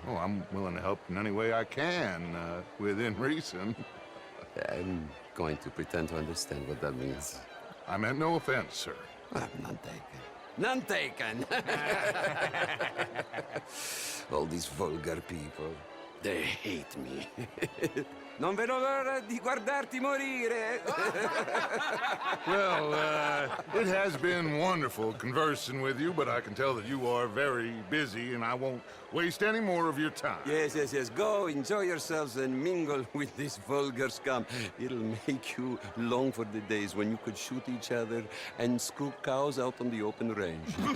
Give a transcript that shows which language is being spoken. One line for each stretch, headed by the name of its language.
English: Oh, I'm willing to help in any way I can, within reason. I'm going to pretend to understand what that means. I meant no offense, sir. None taken. None taken! All these vulgar people, they hate me.
Italian: Non vedo l'ora di guardarti morire.
English: Well, it has been wonderful conversing with you, but I can tell that you are very busy, and I won't waste any more of your time. Yes. Go, enjoy yourselves, and mingle with this vulgar scum. It'll make you long for the days when you could shoot each other and scoop cows out on the open range.